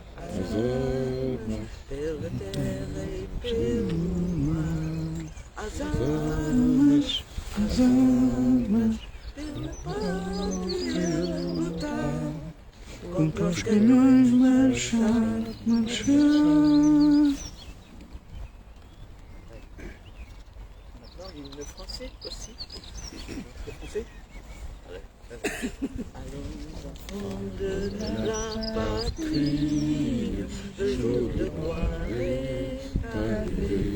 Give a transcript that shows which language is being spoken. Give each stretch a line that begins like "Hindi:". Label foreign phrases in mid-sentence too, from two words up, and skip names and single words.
Portuguese: pela terra e pelo mar, às armas, pela pátria lutar. Contra os canhões marchar.
French: Le français aussi. Le français. Allons enfants de la patrie, le jour de gloire est arrivé.